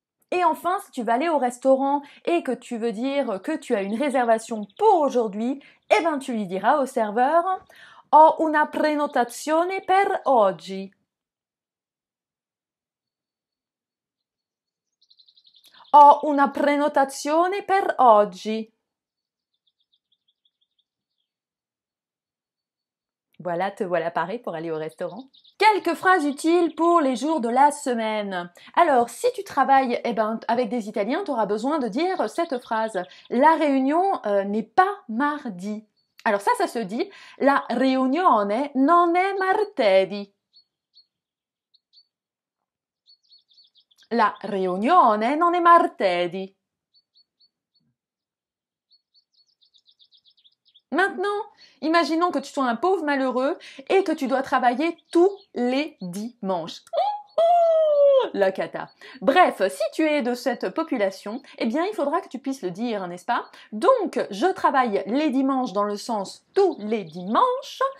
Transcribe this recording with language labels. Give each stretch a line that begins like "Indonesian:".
French: Et enfin, si tu vas aller au restaurant et que tu veux dire que tu as une réservation pour aujourd'hui, eh ben tu lui diras au serveur «
Italian: Ho una prenotazione per oggi ». Ho una prenotazione per oggi.
French: Voilà, te voilà paré pour aller au restaurant. Quelques phrases utiles pour les jours de la semaine. Alors, si tu travailles avec des Italiens, tu auras besoin de dire cette phrase. La réunion n'est pas mardi. Alors ça se dit
Italian: la riunione non è martedì. La riunione non è martedì.
French: Maintenant, imaginons que tu sois un pauvre malheureux et que tu dois travailler tous les dimanches. La cata. Bref, si tu es de cette population, eh bien, il faudra que tu puisses le dire, n'est-ce pas? Donc, je travaille les dimanches dans le sens tous les dimanches.